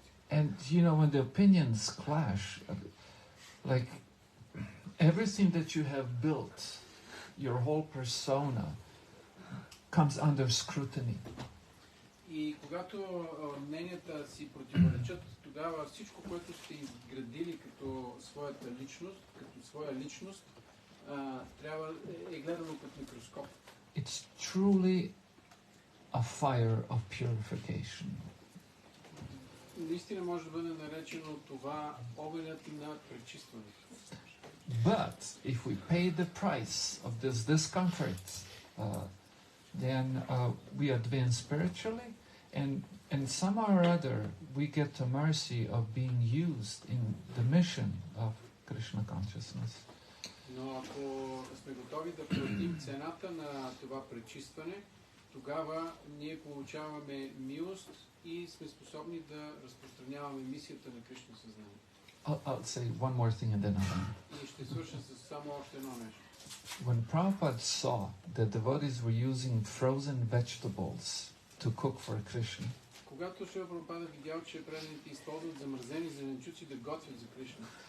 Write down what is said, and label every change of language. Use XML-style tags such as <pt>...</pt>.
<en>And you know, when the opinions clash, like everything that you have built, your whole persona comes under scrutiny.</en> <bg>И когато мненията си противоречат, тогава всичко, което сте изградили като своята личност, като своя личност, трябва е гледано под микроскоп.</bg> <en>It's truly a fire of purification.</en> <bg>Наистина може да бъде наречено това огънят на пречистването.</bg> <en>But if we pay the price of this discomfort, then we advance spiritually, and somehow or other we get the mercy of being used in the mission of Krishna consciousness.</en> <bg>Но ако сме готови да платим цената на това пречистване, тогава ние получаваме милост и сме способни да разпространяваме мисията на Кришна съзнание.</bg> <en>I'll say one more thing and then I'm done.</en> <bg>И ще свърша с само още едно нещо.</bg> <en>When Prabhupada saw that devotees were using frozen vegetables to cook for Krishna,</en> <bg>когато Шрила Прабхупада видял, че преданите използват замързени зеленчуци да готвят за Кришна,</bg>